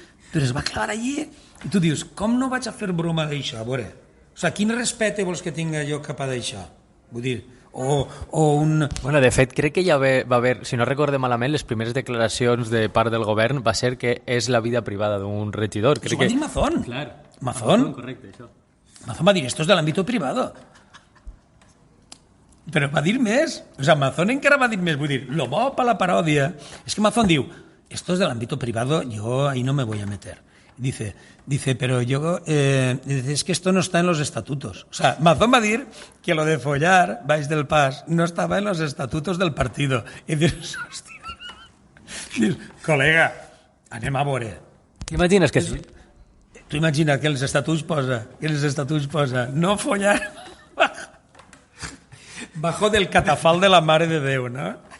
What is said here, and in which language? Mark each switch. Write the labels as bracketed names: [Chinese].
[Catalan] Però es va clavar allí i tu dius, com no vaig a fer broma d'això? A veure, o sigui, quin respecte vols que tinga jo cap a d'això? Vull dir, o un... Bueno, de fet, crec que ja va haver, si no recorde malament, les primeres declaracions de part del govern va ser que és la vida privada d'un regidor. Això va dir Mazón. Clar. Mazón. Correcte, això. [Spanish] Mazón [Catalan] va dir, [Spanish] esto es del ámbito privado. [Catalan] Però va dir més. O sea, Mazón encara va dir més. Vull dir, lo bo para la paròdia. És que Mazón diu, [Spanish] esto es del ámbito privado, yo ahí no me voy a meter. Dice, pero yo, es que esto no está en los estatutos. O sea, Mazón va a decir que lo de follar, baix del pas, no estaba en los estatutos del partido. Y dices, [Catalan] hòstia, dius, col·lega, anem a veure. T'imagines que sí? Tu imagina que els estatuts posa, no follar [Spanish] bajo del [Catalan] catafal de la Mare de Déu, no?